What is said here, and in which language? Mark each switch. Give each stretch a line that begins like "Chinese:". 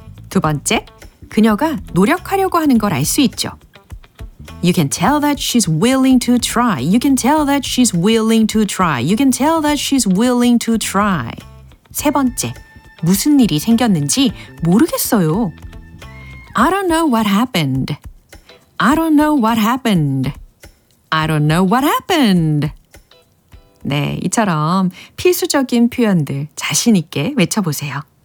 Korean: 두 번째, 그녀가 노력하려고 하는 걸 알 수 있죠.
English: You can tell that she's willing to try. You can tell that she's willing to try. You can tell that she's willing to try.
Korean: 세 번째, 무슨 일이 생겼는지 모르겠어요.
English: I don't know what happened. I don't know what happened. I don't know what happened.
Korean: 네, 이처럼 필수적인 표현들 자신 있게 외쳐보세요.